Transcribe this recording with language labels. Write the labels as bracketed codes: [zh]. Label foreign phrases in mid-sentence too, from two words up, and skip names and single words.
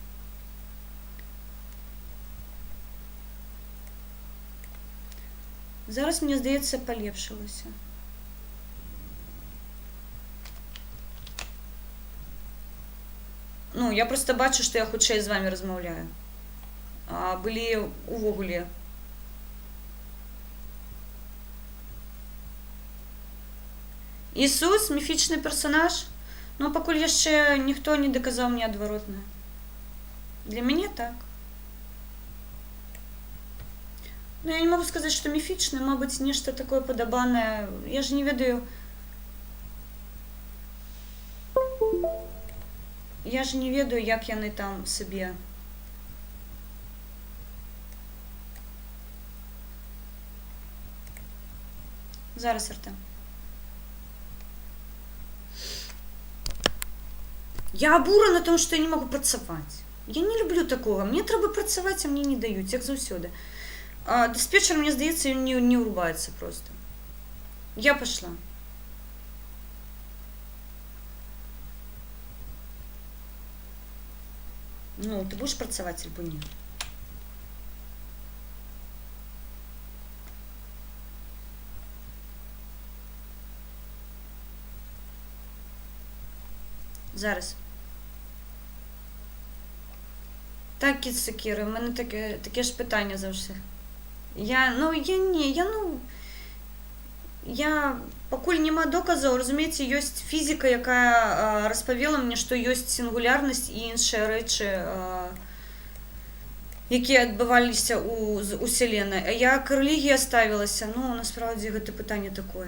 [uk] Зараз, мені здається, полепшилося. Ну, я просто бачу, що я хутчэй з вами розмовляю. [be] А былі увогуле. [uk] Ісус, міфічний персонаж? [be] Ну, пакуль яшчэ ніхто не доказаў мне адваротнае. Для мяне так. Ну, [ru] я не могу сказать, что мифичный, мабуть, нечто такое подобанное. [be] Я же не ведаю. Я же не ведаю, як яны там себе. [uk] Зараз, Артем. Я обурена тому, що я не можу працювати. Я не люблю такого. Мені треба працювати, а мені не дають, як завсюди. Диспетчер, мне здається, [ru] не урубается [uk] просто. [ru] Я пошла. Ну, ты будешь працевать или нет? [uk] Зараз. Так, кіт Сокіри, в мене таке ж питання завжди. [be] Пакуль нема доказаў, разумееце, ёсць фізіка, якая распавела мне, што ёсць сінгулярнасць і іншыя рэчы, якія адбываліся у Вселенной. А як рэлігія ставілася, ну, насправді, гэта пытанне такое.